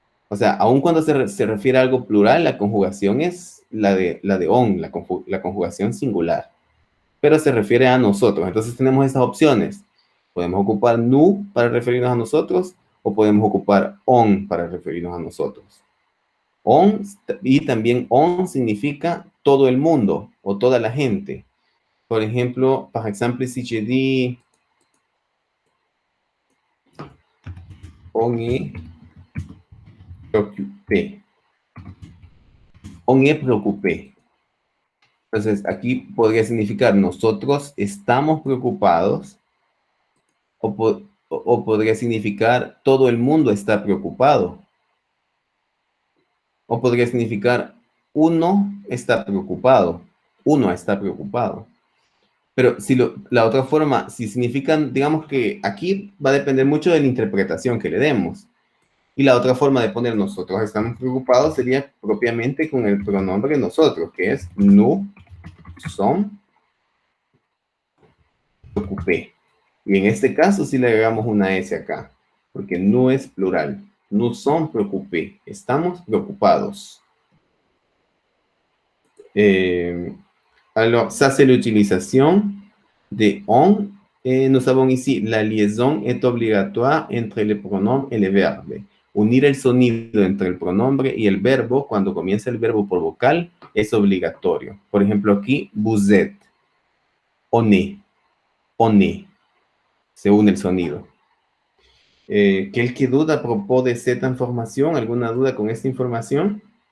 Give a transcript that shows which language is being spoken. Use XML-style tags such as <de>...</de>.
<es>O sea, aun cuando se refiere a algo plural, la conjugación es la de on, la conjugación singular. Pero se refiere a nosotros. Entonces tenemos estas opciones. Podemos ocupar nous para referirnos a nosotros o podemos ocupar on para referirnos a nosotros. On, y también on significa todo el mundo o toda la gente. Por ejemplo,</es> <fr>par exemple, si je dis on est préoccupé. On est préoccupé.</fr> <es>Entonces, aquí podría significar nosotros estamos preocupados o podría significar todo el mundo está preocupado. O podría significar uno está preocupado. Uno está preocupado. Pero si la otra forma, si significan, digamos que aquí va a depender mucho de la interpretación que le demos. Y la otra forma de poner nosotros estamos preocupados sería propiamente con el pronombre nosotros, que es</es> <fr>nous sommes preoccupés.</fr> <es>Y en este caso sí le agregamos una S acá, porque nous es plural.</es> <fr>Nous sommes preoccupés.</fr> <es>Estamos preocupados.</es> <fr>Alors, ça c'est l'utilisation de on Nous avons ici la liaison est obligatoire entre le pronombre et le verbe.</fr> <es>Unir el sonido entre el pronombre y el verbo cuando comienza el verbo por vocal es obligatorio. Por ejemplo, aquí,</es> <fr>vous êtes, on est,</fr> <es>se une el sonido. ¿Qué duda a propos de esta información? ¿Alguna duda con esta información?</es>